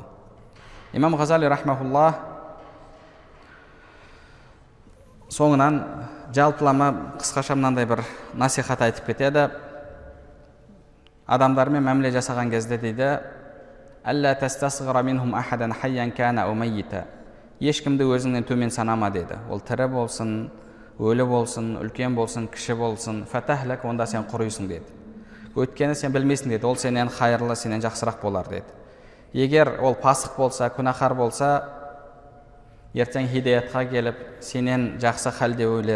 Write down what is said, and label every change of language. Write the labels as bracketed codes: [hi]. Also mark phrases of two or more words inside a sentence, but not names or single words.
[kk] Имам Ғазали рахмахуллах соңынан жалпылама қысқаша мынандай бір насихат айтып кетеді. Адамдармен мәміле жасаған кезде дейді, [ar] «لا تستصغر منهم أحدا حيا كان أو ميتا». [kk] Ешкімді өзіңнен төмен санама деді. Ол тірі болсын, өлі болсын, үлкен болсын, кіші болсын, фатахлак, онда сен құрыйсың деді. Өйткені сен білмейсің деді, ол сенен қайырлы, сенен жақсырақ болар деді. Егер ол пасық болса, күнәһар болса, ертең хидаятқа келіп, сенен жақсы халде өлер.